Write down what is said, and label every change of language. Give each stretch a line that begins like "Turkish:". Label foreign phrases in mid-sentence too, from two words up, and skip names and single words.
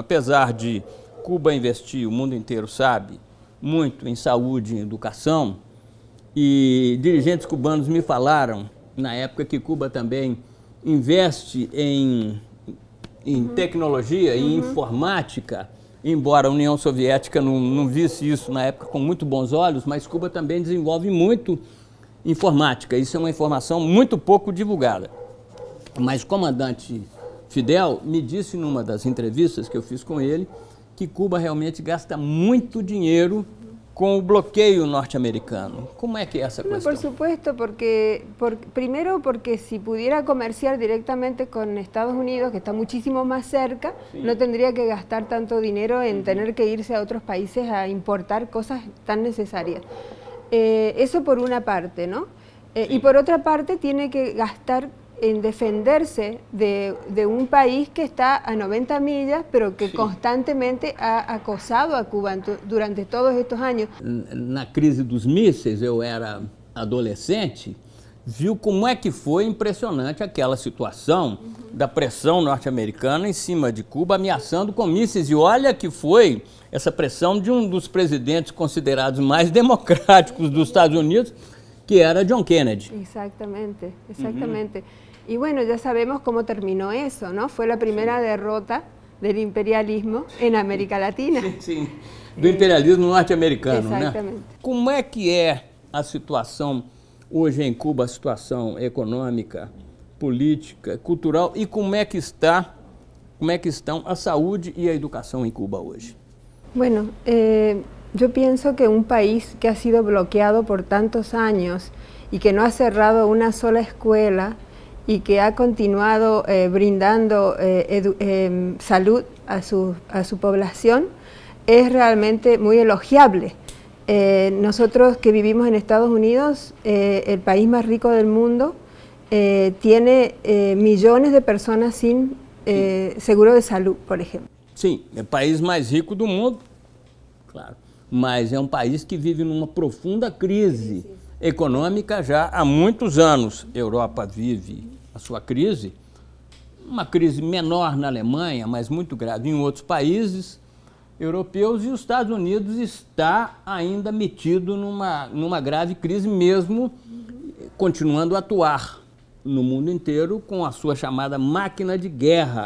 Portuguese: Apesar de Cuba investir, o mundo inteiro sabe, muito em saúde e educação, e dirigentes cubanos me falaram, na época, que Cuba também investe em tecnologia e informática, embora a União Soviética não visse isso na época com muito bons olhos, mas Cuba também desenvolve muito informática. Isso é uma informação muito pouco divulgada. Mas o comandante Fidel me disse numa das entrevistas que eu fiz com ele que Cuba realmente gasta muito dinheiro com o bloqueio norte-americano.
Spanish: ¿Cómo es que es esa cuestión? Por supuesto, primero porque si pudiera comerciar directamente con Estados Unidos, que está muchísimo más cerca, sí, no tendría que gastar tanto dinero en tener que irse a otros países a importar cosas tan necesarias. Eso por una parte, ¿no? Sí. Y por otra parte tiene que gastar en defenderse de un país que está a 90 millas, pero que sí, constantemente ha acosado a Cuba durante todos estos años.
Portuguese: Na crise dos mísseis, eu era adolescente, viu como é que foi impressionante aquela situação da pressão norte-americana em cima de Cuba, ameaçando com mísseis. E olha que foi essa pressão de um dos presidentes considerados mais democráticos dos Estados Unidos, que era John Kennedy.
Spanish: Exactamente, exactamente. Y bueno, ya sabemos cómo terminó eso, ¿no? Fue la primera derrota del imperialismo en América Latina.
Portuguese: Sim, sim. Do imperialismo norte-americano, exatamente, né? Como é que é a situação hoje em Cuba, a situação econômica, política, cultural, e como é que estão a saúde e a educação em Cuba hoje?
Spanish: Bueno, yo pienso que un país que ha sido bloqueado por tantos años y que no ha cerrado una sola escuela y que ha continuado brindando salud a su población, es realmente muy elogiable. Nosotros que vivimos en Estados Unidos, el país más rico del mundo, tiene millones de personas sin seguro de salud, por ejemplo.
Portuguese: Sim, é o país mais rico do mundo, claro, mas é um país que vive numa profunda crise econômica já há muitos anos. A Europa vive a sua crise, uma crise menor na Alemanha, mas muito grave em outros países europeus, e os Estados Unidos está ainda metido numa grave crise mesmo, continuando a atuar no mundo inteiro com a sua chamada máquina de guerra.